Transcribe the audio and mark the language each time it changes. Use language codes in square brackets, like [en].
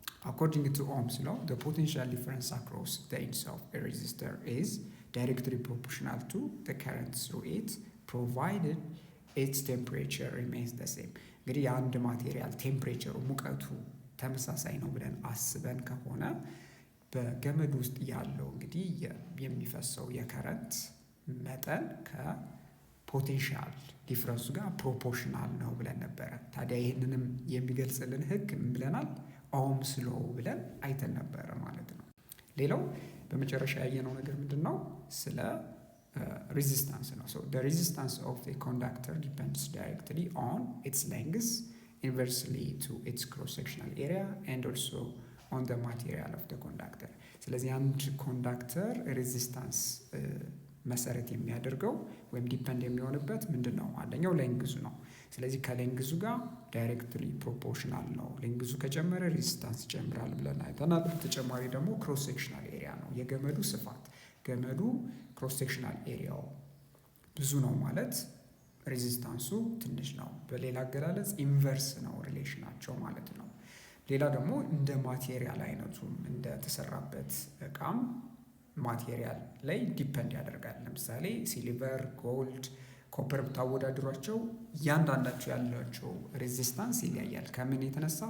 [en] according to Ohm's law the potential difference across the ends of a resistor is directly proportional to the current through it provided its temperature remains the same። [am] እንግዲህ የአንድ ማቴሪያል ቴምፕሬቸሩ ሙቀቱ ተመሳሳይ ነው ብለን አስበን ከሆነ በገመድ ውስጥ ያለው እንግዲህ የሚፈሰው የከረንት መጠን ከፖቴንሻል ዲፍረንሱ ጋር ፕሮፖርሽናል ነው ብለን ነበረ። ታዲያ ይህንንም የሚገልጽልን ህግ ምን ብለናል? ኦህምስ ሎው ብለን አይተን ነበረ ማለት ነው። ሌላው በመጨረሻ ያየነው ነገር ምንድን ነው? ስለ ሬዚስታንስ ነው። ሶ [en] the resistance of a conductor depends directly on its length inversely to its cross-sectional area and also on the material of the conductor። [am] ስለዚህ አንድ ኮንዳክተር ሬዚስታንስ መሰረት የሚያደርገው ወይም ዲፐንድ የሚሆንበት ምንድን ነው? አንደኛው ሌንግዙ ነው። ስለዚህ ከሌንግዙ ጋር ዳይሬክትሊ ፕሮፖርሽናል ነው። ሌንግዙ ከጨመረ ሬዚስታንስ ይጨምራል ብለን አይተናል። በተጨማሪ ደግሞ ክሮስ ሴክሽናል ኤሪያ ነው የገመዱ ስፋት። ገመዱ ክሮስ ሴክሽናል ኤሪያው ብዙ ነው ማለት ሬዚስታንሱ ትንሽ ነው። በሌላ አገላለጽ ኢንቨርስ ነው ሪሌሽናቸው ማለት ነው። ሌላ ደግሞ እንደ ማቴሪያል አይነቱም እንደተሰራበት እቃም ማቴሪያል ላይ ዲፐንድ ያደርጋል። ለምሳሌ ሲልቨር፣ ጎልድ፣ ኮፐር ብታወዳድሯቸው እያንዳንዳቸው ያላቸው ሬዚስታንስ ይለያያል። ከምን የተነሳ?